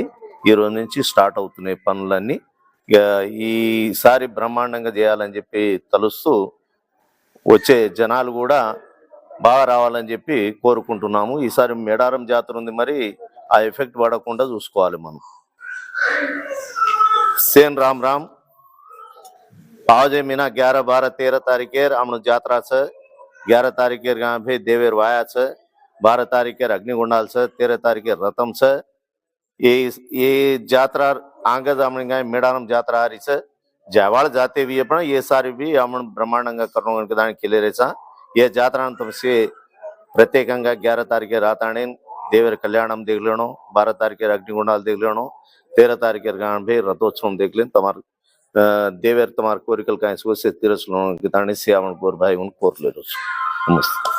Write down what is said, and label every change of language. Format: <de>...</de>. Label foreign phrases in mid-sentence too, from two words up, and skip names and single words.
<te>ఈ రోజు నుంచి స్టార్ట్ అవుతున్నాయి పనులన్నీ. ఇక ఈసారి బ్రహ్మాండంగా చేయాలని చెప్పి తలుస్తూ వచ్చే జనాలు కూడా బాగా రావాలని చెప్పి కోరుకుంటున్నాము. ఈసారి మేడారం జాతర ఉంది, మరి ఆ ఎఫెక్ట్ పడకుండా చూసుకోవాలి మనం.</te> <lmn>सेन राम राम पावजे मीना 11 12 13 तारीखेर आमण जात्रा छ 11 तारीखेर गांव भे देवेर वाया छ 12 तारीखेर अग्निगुंडाल छ 13 तारीखेर रतम छ ये जात्रा आंगज आमण गाय मेडारम जात्रा हारी छ जावाळ जाते भी पण ये सारी भी आमण ब्रह्मांडंगा करणो दान केले रेचा ये जात्रा तमसे प्रत्येकंगा 11 तारीखे राताणे देवेर कल्याणम देख लेनो 12 तारीखेर अग्निगुंडाल देख लेनो 13 तारीखेर गांव भे रथोत्सव देख लेन तमार देवेर तमार कोरिकल काय से तीरस गिताणी से आमण गोर भाई उन कोर ले नमस्ते।</lmn>